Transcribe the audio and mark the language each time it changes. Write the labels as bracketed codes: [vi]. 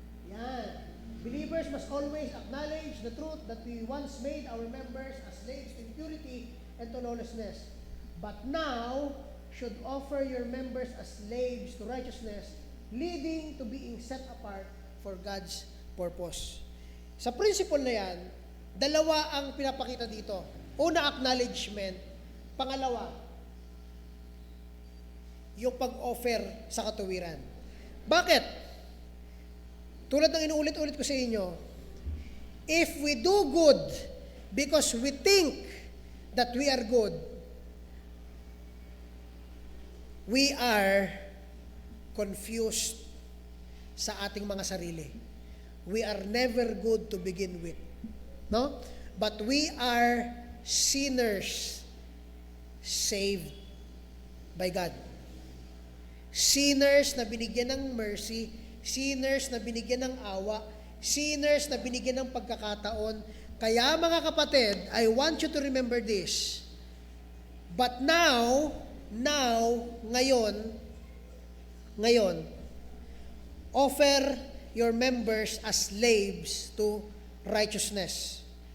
[en] Yan. Believers must always acknowledge the truth that we once made our members as slaves to impurity and to lawlessness, but now should offer your members as slaves to righteousness, leading to being set apart for God's purpose. [tl] Sa principle na yan, dalawa ang pinapakita dito. Una, acknowledgement. Pangalawa, yung pag-offer sa katuwiran. Bakit? Tulad ng inuulit-ulit ko sa inyo, [en] if we do good because we think that we are good, we are confused [tl] sa ating mga sarili. [en] We are never good to begin with. No? But we are sinners saved by God. [tl] Sinners na binigyan ng mercy, sinners na binigyan ng awa, sinners na binigyan ng pagkakataon. Kaya mga kapatid, [en] I want you to remember this. But now, [tl] ngayon, [en] offer your members as slaves to righteousness.